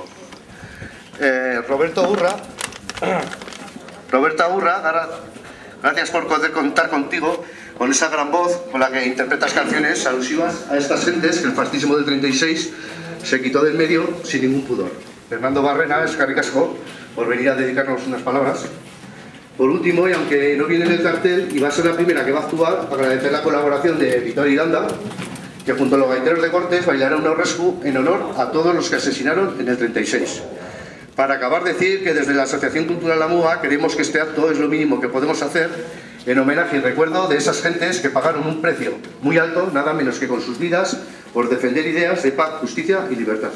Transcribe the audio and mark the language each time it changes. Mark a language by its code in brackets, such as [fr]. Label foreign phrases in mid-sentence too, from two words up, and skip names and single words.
[es] Roberta Urra, gracias por poder contar contigo, con esa gran voz con la que interpretas canciones alusivas a estas gentes que el fascismo del 36 se quitó del medio sin ningún pudor. [eu] Fernando Barrena, eskerrik asko, [es] por venir a dedicarnos unas palabras. Por último, y aunque no viene en el cartel, y va a ser la primera que va a actuar, agradecer la colaboración de Victoria Iranda, que junto a los gaiteros de Cortes bailará un rescue en honor a todos los que asesinaron en el 36. Para acabar, decir que desde la Asociación Cultural La MUA creemos que este acto es lo mínimo que podemos hacer en homenaje y recuerdo de esas gentes que pagaron un precio muy alto, nada menos que con sus vidas, por defender ideas de paz, justicia y libertad.